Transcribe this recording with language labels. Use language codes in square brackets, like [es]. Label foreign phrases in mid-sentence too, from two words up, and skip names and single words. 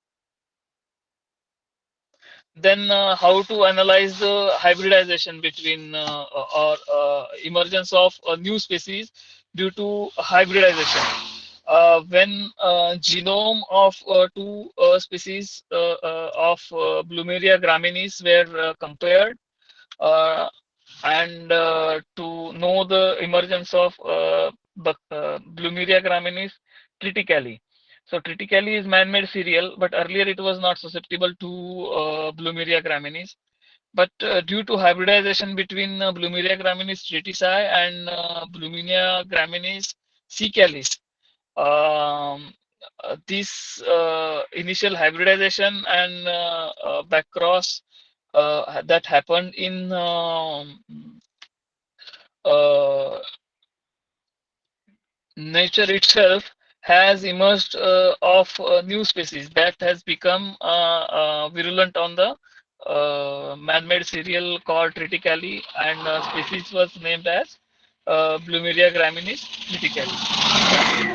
[en] Then how to analyze the hybridization between or emergence of a new species due to hybridization. When genome of two species of Plumeria graminis were compared, uh, and to know the emergence of Plumeria graminis triticale. So triticale is man-made cereal, but earlier it was not susceptible to Plumeria graminis. But due to hybridization between Plumeria graminis tritici and Plumeria graminis caecalis, um, this initial hybridization and backcross that happened in uh, nature itself has emerged of new species that has become virulent on the man-made cereal called triticale, and species was named as Plumeria graminis triticale.